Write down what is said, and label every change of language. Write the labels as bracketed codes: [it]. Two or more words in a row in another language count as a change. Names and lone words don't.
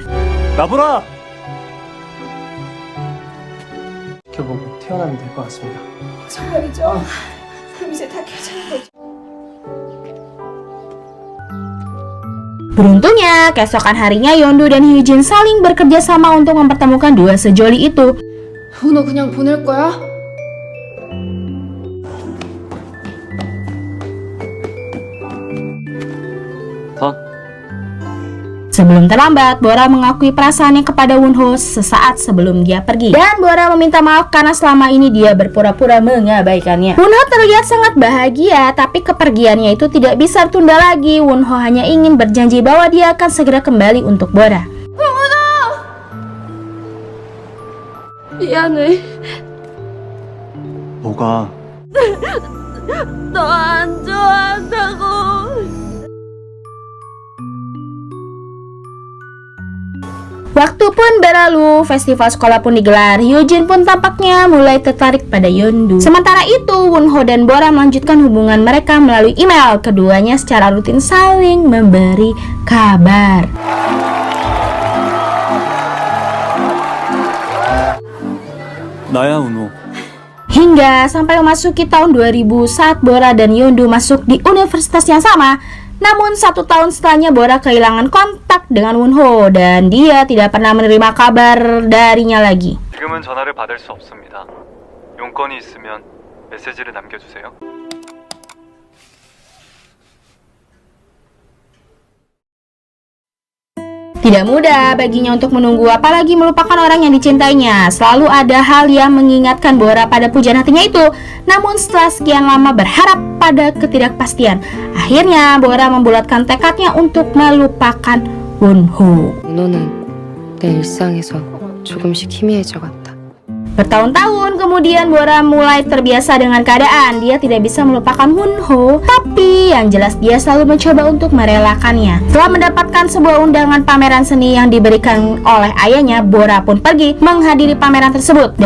[ko] 나보라! 지켜보고 태어나면 될 것 같습니다. 정말이죠. 그럼 이제 다 괜찮은 거죠. [id] Beruntungnya, keesokan harinya Yeondu dan Hyujin saling bekerja sama untuk mempertemukan dua sejoli itu. [ko] 너 그냥 보낼 거야? 다? [id] Sebelum terlambat, Bora mengakui perasaannya kepada Wonho sesaat sebelum dia pergi. Dan Bora meminta maaf karena selama ini dia berpura-pura mengabaikannya. Wonho terlihat sangat bahagia, tapi kepergiannya itu tidak bisa tertunda lagi. Wonho hanya ingin berjanji bahwa dia akan segera kembali untuk Bora. [ko] 미안해. 뭐가? 너 안 좋아한다고. [id] Waktu pun berlalu, festival sekolah pun digelar. Hyujin pun tampaknya mulai tertarik pada Yeondu. Sementara itu, Wonho dan Bora melanjutkan hubungan mereka melalui email. Keduanya secara rutin saling memberi kabar. [ko] 나야 은호. [id] Hingga sampai memasuki tahun 2000 saat Bora dan Yeondu masuk di universitas yang sama. Namun 1 tahun setelahnya Bora kehilangan kontak dengan Wonho dan dia tidak pernah menerima kabar darinya lagi. [ko] 지금은 전화를 받을 수 없습니다. 용건이 있으면 메시지를 남겨주세요. [id] Tidak mudah baginya untuk menunggu, apalagi melupakan orang yang dicintainya. Selalu ada hal yang mengingatkan Bora pada pujaan hatinya itu. Namun setelah sekian lama berharap pada ketidakpastian, akhirnya Bora membulatkan tekadnya untuk melupakan Wonho. [ko] 은호는 내 일상에서 조금씩 희미해져 갔다. [id] Bertahun-tahun kemudian Bora mulai terbiasa dengan keadaan. Dia tidak bisa melupakan Wonho, tapi yang jelas dia selalu mencoba untuk merelakannya. Setelah mendapatkan sebuah undangan pameran seni yang diberikan oleh ayahnya, Bora pun pergi menghadiri pameran tersebut.